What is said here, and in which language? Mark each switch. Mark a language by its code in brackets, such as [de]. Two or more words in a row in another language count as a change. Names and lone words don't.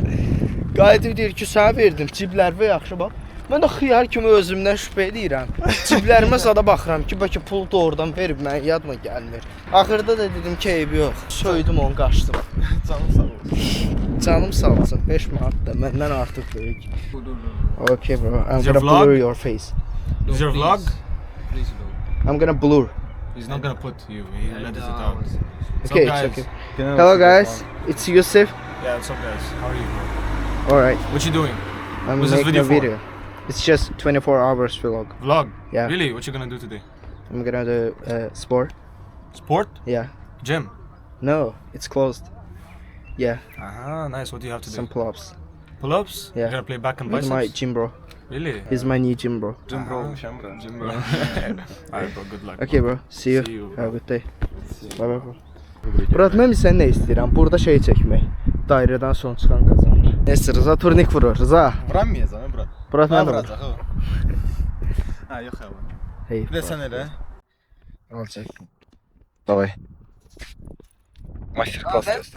[az] Qayıdıb deyir ki, sənə verdim, ciblərimə yaxşı bax. Mən də xiyar kimi özümdən şübhə edirəm. Ciblərimə sada baxıram ki, bəlkə pulu doğrudan verib, mən yadıma gəlmir. Axırda da dedim ki, eybi yox. Söydüm onu, qaçdım. Canım sağ olsun. Canım sağ olsun, 5 manat da məndən artıq böyük. [en] Okay bro, I'm Is your gonna vlog? blur your face. Is your vlog? Please don't. I'm gonna blur. He's not gonna put you. He let us out. Okay, it's okay. Hello guys, it's Yusuf. Yeah, what's up guys? How are you? Alright, What you doing? I'm What's this making a video for? video. It's just 24 hours vlog. Vlog? Yeah. Really? What you gonna do today? I'm gonna do sport. Sport? Yeah. Gym? No, it's closed. Yeah, Ah, nice. What do you have to some do? pull-ups. Pull-ups? Yeah. You're gonna play back and With biceps? my gym bro. Really? He's my new gym bro. Gym bro. Gym bro. Alright bro, good luck. Okay bro, see you. See you, Have a good day. Bye bye bro. Bro. [az] Murat, mən sən nə istəyirəm? Burada şey çəkmək. Dairədən son çıxan qazanır. Neyse, Rıza turnik vurur. Rıza. Vurammayacağım ha Murat. Murat Ha mən də vur. vuracaq o. Ha yox ya. Hey. Bir də sən elə. Al çək. Davay. Masterclass göstər.